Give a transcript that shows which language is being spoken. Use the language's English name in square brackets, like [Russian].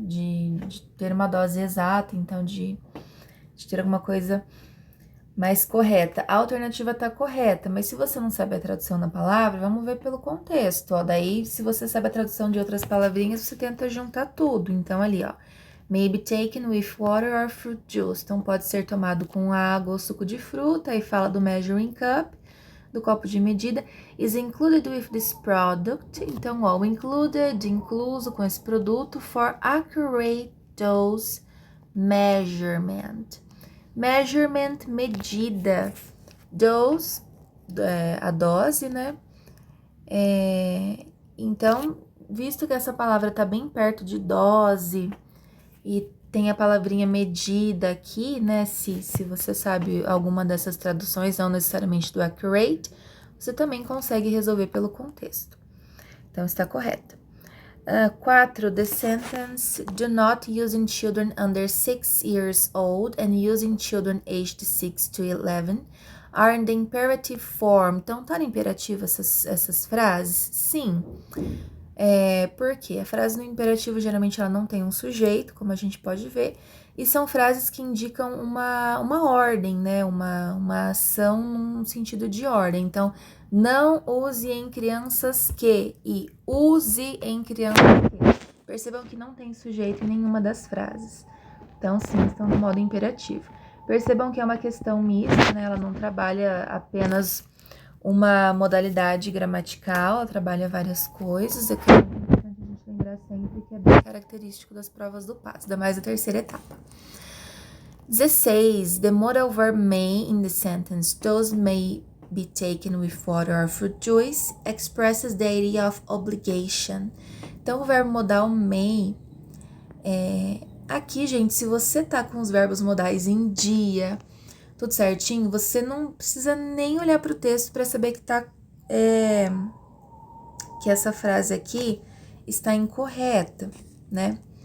[Portuguese] De ter uma dose exata, então de ter alguma coisa mais correta. A alternativa tá correta, mas se você não sabe a tradução da palavra, vamos ver pelo contexto, ó. Daí, se você sabe a tradução de outras palavrinhas, você tenta juntar tudo. Então, ali, ó. [English] May be taken with water or fruit juice. [Portuguese] Então, pode ser tomado com água ou suco de fruta. Aí fala do measuring cup, do copo de medida. [English] Is included with this product. [Portuguese] Então, ó, included, incluso com esse produto [English] for accurate dose measurement. [Portuguese] Measurement, medida. Dose, a dose, né? Então, visto que essa palavra tá bem perto de dose e tem a palavrinha medida aqui, né? Se você sabe alguma dessas traduções, não necessariamente do accurate, você também consegue resolver pelo contexto. Então, está correto. 4. [English] The sentence, do not using children under 6 years old and using children aged 6 to 11 are in the imperative form. [Portuguese] Então, tá no imperativo essas frases? Sim. Por quê? A frase no imperativo, geralmente, ela não tem um sujeito, como a gente pode ver, e são frases que indicam uma ordem, né? Uma ação num sentido de ordem. Então, não use em crianças que e use em crianças que. Percebam que não tem sujeito em nenhuma das frases. Então, sim, estão no modo imperativo. Percebam que é uma questão mista, né? Ela não trabalha apenas uma modalidade gramatical, ela trabalha várias coisas. É importante a gente lembrar sempre que é bem característico das provas do PAS, ainda mais a terceira etapa. 16. [English] The modal verb may in the sentence, those may be taken with water or fruit juice, expresses the idea of obligation. [Portuguese] Então, o verbo modal may, aqui, gente, se você tá com os verbos modais em dia, tudo certinho, você não precisa nem olhar para o texto para saber que essa frase aqui está incorreta, né?